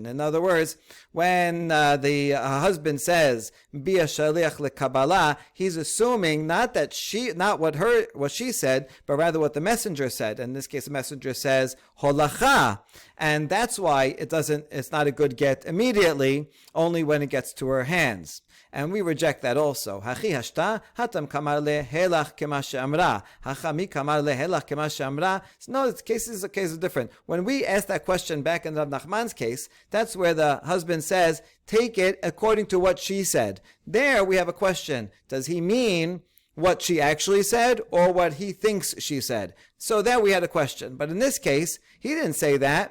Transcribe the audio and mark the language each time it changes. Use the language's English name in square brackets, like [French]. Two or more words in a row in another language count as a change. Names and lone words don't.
[English] In other words, when the husband says [Hebrew] הוי שליח לקבלה, [English] he's assuming not what she said, but rather what the messenger said. In this case, the messenger says Holacha, and that's why it's not a good get immediately, only when it gets to her hands. And we reject that also. [Aramaic] הכי השתא התם קאמר ליה הילך כמה שאמרה. התם קאמר ליה הילך כמה שאמרה. [English] No, the case is different. When we ask that question back in Rav Nachman's case, that's where the husband says, take it according to what she said. There we have a question. Does he mean what she actually said or what he thinks she said? So there we had a question. But in this case, he didn't say that.